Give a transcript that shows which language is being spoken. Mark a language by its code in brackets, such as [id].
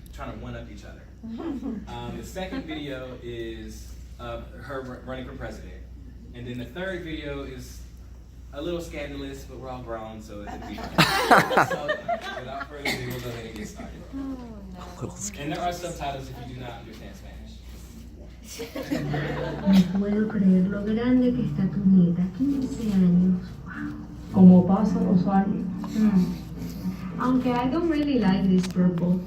[en] trying to one-up each other. The second video is of her running for president. And then the third video is a little scandalous, but we're all grown, so it'll be fine. So, without further ado, we'll go ahead and get started. And there are subtitles if you do not understand Spanish. [es] No puedo creer lo grande que está tu nieta, 15 años. [en] Wow. [es] Como pasan los años. Aunque [en] I don't really like this purple.